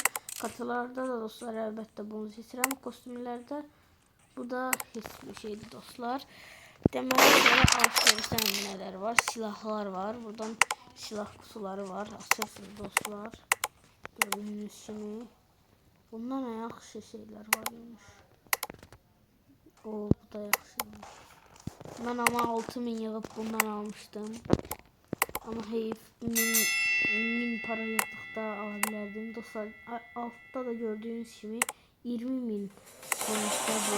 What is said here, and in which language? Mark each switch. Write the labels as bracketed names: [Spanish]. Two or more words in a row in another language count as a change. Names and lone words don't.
[Azerbaijani] Katılarda da dostlar əlbəttə bunu seçirəm. Kostümlərdə bu da heç bir şeydir dostlar. Deməli belə alışverişdən nələr var? Silahlar var. Buradan silah kutuları var. Açırsınız dostlar. Gördüğünüz kimi. Bundan nə yaxşı şeyler varmış. Bu da yaxşıymış. Ben ama 6000 yığıb bundan almıştım. Ama heyif 1000 para yığdıqda ala bilərdim. Dostlar altta da gördüğünüz kimi 20.000 sonuçta bu.